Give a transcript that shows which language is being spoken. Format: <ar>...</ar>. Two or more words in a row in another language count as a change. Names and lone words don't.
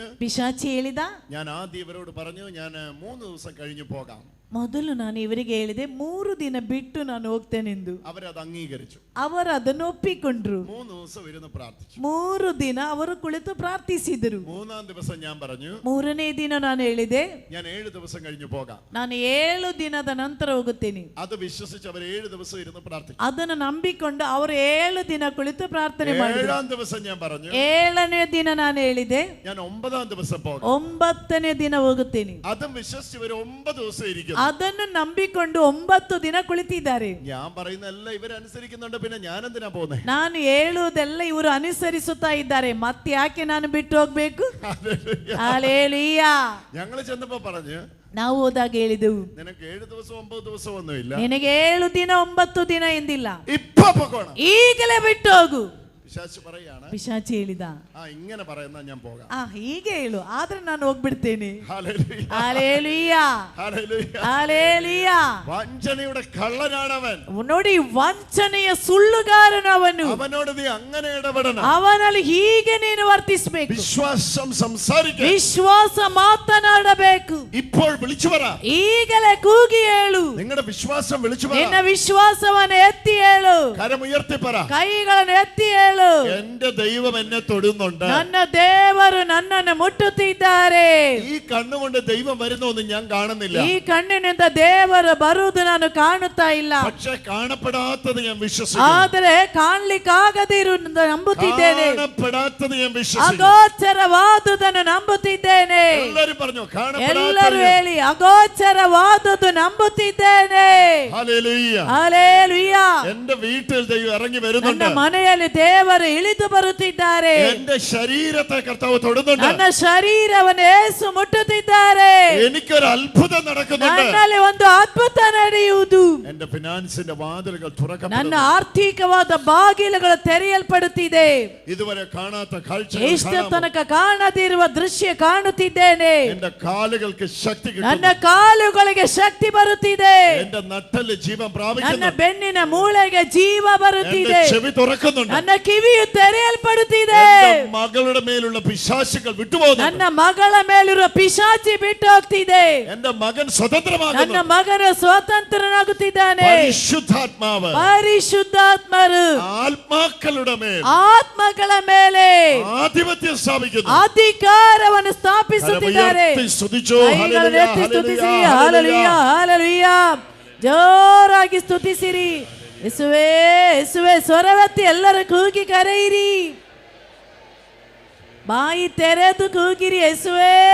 <kn>ಪಿಶಾಚಿ ಹೇಳಿದ,</kn> <ml>ഞാൻ ആദ്യം ഇവരോട് പറഞ്ഞു, ഞാൻ 3 ദിവസം കഴിഞ്ഞു പോകാം.</ml> <kn>ಮೊದಲು ನಾನು ಇವರಿಗೆ ಹೇಳಿದೆ 3 ದಿನ ಬಿಟ್ಟು ನಾನು ಹೋಗ್ತೇನೆಂದು.</kn> <ml>അവരത് അംഗീകരിച്ചു.</ml> <kn>ಅವರು ಅದನ್ನು ಒಪ್ಪಿಕೊಂಡ್ರು.</kn> <ml>3 ദിവസം ഇരുന്ന് പ്രാർത്ഥിച്ചു.</ml> <kn>3 ದಿನ ಅವರು ಕುಳಿತು ಪ್ರಾರ್ಥಿಸಿದರು.</kn> <ml>3-ാം ദിവസം ഞാൻ പറഞ്ഞു,</ml> <kn>3ನೇ ದಿನ ನಾನು ಹೇಳಿದೆ,</kn> <ml>ഞാൻ 7 ദിവസം കഴിഞ്ഞു പോകാം.</ml> <kn>ನಾನು 7 ದಿನದ ನಂತರ ಹೋಗುತ್ತೇನೆ.</kn> <ml>അത് വിശ്വസിച്ച് അവർ 7 ദിവസം ഇരുന്ന് പ്രാർത്ഥിച്ചു.</ml> <kn>ಅದನ್ನು ನಂಬಿಕೊಂಡು ಅವರು 7 ದಿನ ಕುಳಿತು ಪ್ರಾರ್ಥನೆ ಮಾಡಿದರು.</kn> <ml>7-ാം ദിവസം ഞാൻ പറഞ്ഞു,</ml> <kn>7ನೇ ದಿನ ನಾನು ಹೇಳಿದೆ,</kn> <ml>ഞാൻ 9-ാം ദിവസം പോകാം.</ml> <kn>9ನೇ ದಿನ ಹೋಗುತ್ತೇನೆ.</kn> <ml>അതും വിശ്വസിച്ച് ഇവർ 9 ദിവസം ഇരിക്കുന്നു.</ml> <kn>ಅದನ್ನು ನಂಬಿಕೊಂಡು 9 ದಿನ ಕುಳಿತಿದ್ದಾರೆ.</kn> <ml>ഞാൻ പറയുന്നതെല്ലാം ഇവരനുസരിക്കുന്നുണ്ട്, പിന്നെ ഞാൻ എന്തിനാ പോകുന്നത്?</ml> <kn>ನಾನು ಹೇಳುವುದೆಲ್ಲ ಇವರು ಅನುಸರಿಸುತ್ತಾ ಇದ್ದಾರೆ, ಮತ್ತೆ ಯಾಕೆ ನಾನು ಬಿಟ್ಟು ಹೋಗ್ಬೇಕು? ಹಲ್ಲೇಲೂಯ.</kn> <ml>ഞങ്ങൾ ചെന്നപ്പോ പറഞ്ഞു,</ml> <kn>ನಾವು ಹೋದಾಗ ಹೇಳಿದೆವು,</kn> <ml>നിനക്ക് 7 ദിവസം 9 ദിവസം ഒന്നുമില്ല,</ml> <kn>ನಿನಗೆ 7 ದಿನ 9 ದಿನ ಎಂದಿಲ್ಲ,</kn> <ml>ഇപ്പൊ പോകണം,</ml> <kn>ಈಗಲೇ ಬಿಟ್ಟು ಹೋಗು.</kn> <ml>പിശാച് പറയാണ്.</ml> <kn>ಪಿಶಾಚಿ ಹೇಳಿದ,</kn> <ml>ഇങ്ങനെ പറയുന്ന ഞാൻ പോകാം.</ml> <kn>ಹೀಗೆ ಹೇಳು, ಆದ್ರೆ ನಾನು ಹೋಗ್ಬಿಡ್ತೇನೆ.</kn> <ml>ഹല്ലേലൂയ,</ml> <kn>ಹಲ್ಲೇಲೂಯ,</kn> <ml>ഹല്ലേലൂയ.</ml> <kn>ಹಲ್ಲೇಲೂಯ.</kn> <ml>വഞ്ചനയുടെ കള്ളനാണവൻ.</ml> <kn>ನೋಡಿ, ವಂಚನೆಯ ಸುಳ್ಳುಗಾರನವನು.</kn> <ml>അവനോട് നീ അങ്ങനെ ഇടപെടണം.</ml> <kn>ಅವನಲ್ಲಿ ಹೀಗೆ ನೀನು ವರ್ತಿಸಬೇಕು.</kn> <ml>വിശ്വാസം സംസാരിക്കണം.</ml> <kn>ವಿಶ್ವಾಸ ಮಾತನಾಡಬೇಕು.</kn> <ml>ഇപ്പോൾ വിളിച്ചു പറ.</ml> <kn>ಈಗಲೇ ಕೂಗಿ ಹೇಳು.</kn> <ml>നിങ്ങളുടെ വിശ്വാസം വിളിച്ചു പറ.</ml> <kn>ನಿನ್ನ ವಿಶ್ವಾಸವನ್ನು ಎತ್ತಿ ಹೇಳು.</kn> <ml>കരമുയർത്തി പറ.</ml> <kn>ಕೈಗಳನ್ನು ಎತ್ತಿ ಹೇಳು.</kn> <ml>എന്റെ ദൈവം എന്നെ തൊടുന്നുണ്ട്.</ml> <kn>ನನ್ನ ದೇವರು ನನ್ನನ್ನು ಮುಟ್ಟುತ್ತಿದ್ದಾರೆ.</kn> <ml>ഈ കണ്ണുകൊണ്ട് ദൈവം വരുന്നൊന്നും ഞാൻ കാണുന്നില്ല.</ml> <kn>ಈ ಕಣ್ಣಿನಿಂದ ದೇವರು ಬರುವುದು ನಾನು ಕಾಣುತ್ತಾ ಇಲ್ಲ.</kn> <ml>പക്ഷേ കാണപ്പെടാത്തത് ഞാൻ വിശ്വസിക്കുന്നു.</ml> <kn>ಆದರೆ ಕಾಣಲಿಕ್ಕಾಗದಿರುವುದನ್ನು ನಂಬುತ್ತಿದ್ದೇನೆ.</kn> <ml>കാണപ്പെടാത്തത് ഞാൻ വിശ്വസിക്കുന്നു.</ml> <kn>ಅಗೋಚರವಾದುದನ್ನು ನಂಬುತ್ತಿದ್ದೇನೆ.</kn> <ml>എല്ലാവരും പറഞ്ഞു,</ml> <kn>ಎಲ್ಲರೂ ಹೇಳಿ, ಅಗೋಚರವಾದುದು ನಂಬುತ್ತಿದ್ದೇನೆ.</kn> <ml>ഹല്ലേലൂയ,</ml> <kn>ಹಲ್ಲೇಲೂಯ.</kn> <ml>എന്റെ വീട്ടിൽ ദൈവം ഇറങ്ങി വരുന്നുണ്ട്.</ml> <kn>ನನ್ನ ಮನೆಯಲ್ಲಿ ದೇವರು ಇಳಿದು ಬರುತ್ತಿದ್ದಾರೆ.</kn> <ml>എന്റെ ശരീരത്തെ കർത്താവ് തൊടുന്നുണ്ട്.</ml> <kn>ನನ್ನ ಶರೀರವನ್ನು ಯೇಸು ಮುಟ್ಟುತ್ತಿದ್ದಾರೆ.</kn> <ml>എനിക്കൊരു അത്ഭുതം നടക്കുന്നുണ്ട്.</ml> <kn>ನನ್ನಲ್ಲಿ ಒಂದು ಅದ್ಭುತ ನಡೆಯುವುದು.</kn> <ml>എന്റെ ഫിനാൻസിന്റെ വാതിലുകൾ തുറക്കപ്പെടുന്നു.</ml> <kn>ನನ್ನ ಆರ್ಥಿಕವಾದ ಬಾಗಿಲುಗಳು ತೆರೆಯಲ್ಪಡುತ್ತಿದೆ.</kn> <ml>ഇതുവരെ കാണാത്ത കാഴ്ച,</ml> <kn>ಇಷ್ಟು ತನಕ ಕಾಣದಿರುವ ದೃಶ್ಯ ಕಾಣುತ್ತಿದ್ದೇನೆ.</kn> <ml>എന്റെ കാലുകൾക്ക് ശക്തി</ml> <kn>ನನ್ನ</kn> <ml>കിട്ടുന്നു.</ml> <kn>ಕಾಲುಗಳಿಗೆ ಶಕ್ತಿ ಬರುತ್ತಿದೆ.</kn> <ml>എന്റെ നട്ടല് ജീവൻ</ml> <kn>ನನ್ನ</kn> <ml>പ്രാപിക്കുന്നു.</ml> <kn>ಬೆನ್ನಿನ ಮೂಳೆಗೆ ಜೀವ</kn> <ml>എന്റെ</ml> <kn>ಬರುತ್ತಿದೆ.</kn> <ml>ചെവി തുറക്കുന്നുണ്ട്.</ml> <kn>ನನ್ನ ಕಿವಿಯು ತೆರೆಯಲ್ಪಡುತ್ತಿದೆ.</kn> <ml>എന്റെ മകളുടെ മേലുള്ള പിശാചുകൾ വിട്ടുപോകുന്നു.</ml> <kn>ನನ್ನ ಮಗಳ ಮೇಲಿರುವ ಪಿಶಾಚಿ ಬಿಟ್ಟು ಹೋಗ್ತಿದೆ.</kn> <ml>എന്റെ മകൻ സ്വതന്ത്രമാകുന്നു.</ml> <kn>ನನ್ನ ಮಗನ ಸ್ವತಂತ್ರನಾಗುತ್ತಿದ್ದಾನೆ.</kn> <ml>പരിശുദ്ധാത്മാവ്</ml> <kn>ಪರಿಶುದ್ಧಾತ್ಮರು</kn> <ml>ആത്മാക്കളുടെ മേൽ</ml> <kn>ಆತ್ಮಗಳ ಮೇಲೆ</kn> <ml>ആധിപത്യം സ്ഥാപിക്കുന്നു.</ml> <kn>ಅಧಿಕಾರವನ್ನು ಸ್ಥಾಪಿಸುತ್ತಿದ್ದಾರೆ.</kn> <ml>കരമുയർത്തി സ്തുതിച്ചോ.</ml> <kn>ಕೈಗಳನ್ನು ಎತ್ತಿ</kn> <ml>ഹല്ലേലൂയ,</ml> <kn>ಸ್ತುತಿಸಿರಿ.</kn> <ml>ഹല്ലേലൂയ.</ml> <kn>ಹಾಲೆಲೂಯ, ಹಾಲೆಲೂಯ. ಜೋರಾಗಿ ಸ್ತುತಿಸಿರಿ. ಯೇಸುವೇ, ಯೇಸುವೇ. ಸ್ವರವೆತ್ತಿ ಎಲ್ಲರೂ ಕೂಗಿ ಕರೆಯಿರಿ. ಬಾಯಿ ತೆರೆದು ಕೂಗಿರಿ, ಯೇಸುವೇ.</kn>